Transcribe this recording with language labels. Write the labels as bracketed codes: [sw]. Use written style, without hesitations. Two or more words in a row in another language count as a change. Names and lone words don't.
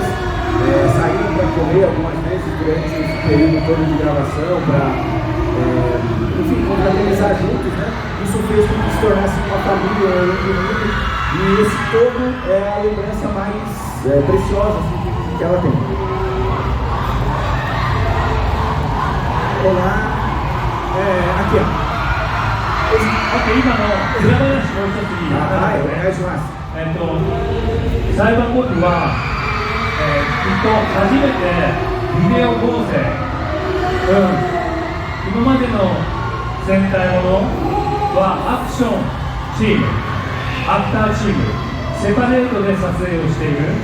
[pt] Saíram para comer algumas vezes durante esse período todo de gravação, para enfim, confraternizar juntos, né? Isso fez com que se tornasse uma família, um mundo, e esse todo é a lembrança mais preciosa que ela tem. Olá, aqui ó. [ja] OK、今の裏話もう一ついい？はい、お願いします。サイバーコンプは、きっと初めてビデオ合成、今までの戦隊ものはアクションチーム、アクターチーム、セパレートで撮影をしている。